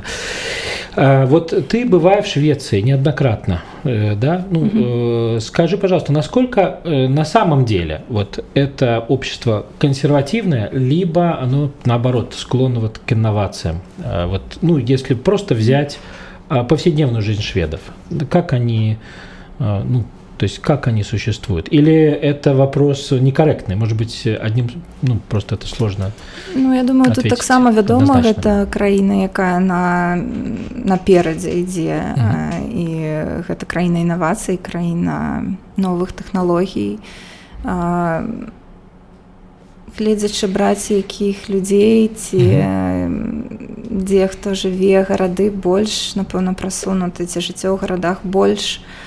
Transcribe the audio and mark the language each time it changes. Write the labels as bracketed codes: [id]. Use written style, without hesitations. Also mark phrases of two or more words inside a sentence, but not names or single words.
[ru] Вот ты, бывая в Швеции неоднократно, да, ну, скажи, пожалуйста, насколько на самом деле вот это общество консервативное, либо оно, наоборот, склонно вот к инновациям? Вот, ну, если просто взять повседневную жизнь шведов, как они, ну, то есть как они существуют? Или это вопрос некорректный? Может быть, одним, ну, просто это сложно. [be] Ну, я думаю, тут так само вядома, однозначно. гэта краіна, якая наперадзе ідзе, і гэта краіна інавацый, краіна новых тэхналогій. Гледзячы браць якіх людзей, ці дзе хто жыве, гарады больш, напэўна, прасунуты, ці жыццё ў гарадах больш